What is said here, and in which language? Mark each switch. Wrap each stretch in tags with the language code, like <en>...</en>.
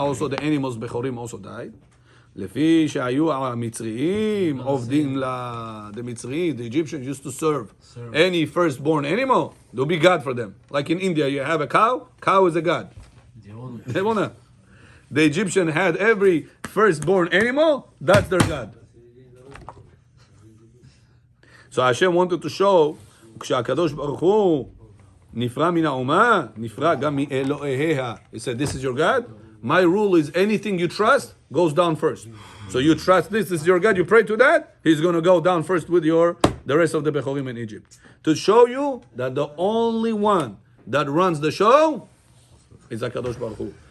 <en>Also the animals bechorim also died.</en> <he>לפי שהיו המצריים עובדים</he> <en>the Mitzri, the Egyptians used to serve any firstborn animal. They'll be God for them. Like in India, you have a cow. Cow is a god. The Egyptian had every firstborn animal. That's their god. So Hashem wanted to show,</en> <he>כשהקדוש ברוך הוא נפרע מן האומה, נפרע גם מאלוהיה.</he> <en>He said, this is your God. My rule is anything you trust goes down first. So you trust this is your God, you pray to that, he's going to go down first with the rest of the Bechorim in Egypt. To show you that the only one that runs the show is HaKadosh Baruch Hu.</en>